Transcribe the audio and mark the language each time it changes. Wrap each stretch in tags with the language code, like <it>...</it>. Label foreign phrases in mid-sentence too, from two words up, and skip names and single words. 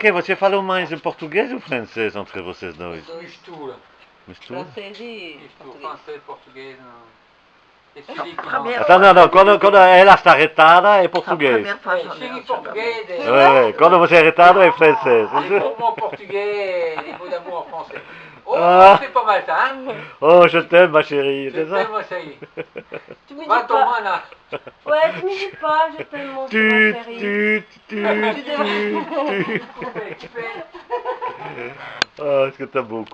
<pt>que você fala mais português ou francês entre vocês dois? Mistura. Mistura? Francês e Mistura. português. Francês, português, não. Esse Não, líquido, primeiro- Então, não, quando ela está irritada é português. Primeira página. Chega em português, Quando você é irritado é francês.</pt> <fr>des mots en portugais, des mots d'amour en français. Oh, Ah. c'est pas mal ça, hein? Oh, je t'aime ma chérie, Je c'est ça? t'aime, moi, ça y est. Tu me dis Va ton pas. mana. Ouais, tu me dis pas, je t'aime mon Tu, chéri. tu. Oh, est-ce que t'as beaucoup?</fr>